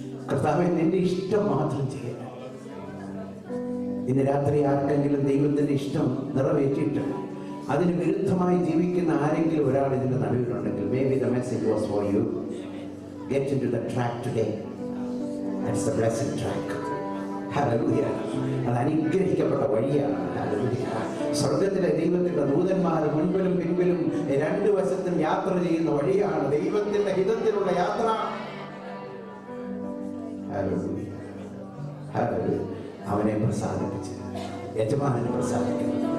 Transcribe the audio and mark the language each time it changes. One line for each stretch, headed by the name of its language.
Malayalam: കർത്താവേ, നിന്റെ ഇഷ്ടം മാത്രം ചെയ്യണം. ഇന്ന് രാത്രി ആർക്കെങ്കിലും ദൈവത്തിന്റെ ഇഷ്ടം നിറവേറ്റിയിട്ട് അതിന് വിരുദ്ധമായി ജീവിക്കുന്ന ആരെങ്കിലും ഒരാൾ ഇതിന്റെ നടുവിലുണ്ടെങ്കിൽ,
English: maybe the message was for you. Get into the track today. That's the blessed track.
Malayalam: Hallelujah. അത് അനുഗ്രഹിക്കപ്പെട്ട വഴിയാണ്. Hallelujah. സ്വർഗത്തിലെ ദൈവത്തിന്റെ ദൂതന്മാർ മുൻപിലും പിൻപിലും രണ്ടു വശത്തും യാത്ര ചെയ്യുന്ന വഴിയാണ് ദൈവത്തിന്റെ ഹിതത്തിലുള്ള യാത്ര. Hallelujah. Hallelujah. അവനെ പ്രസാദിപ്പിച്ച് യജമാനനെ പ്രസാദിക്കണം.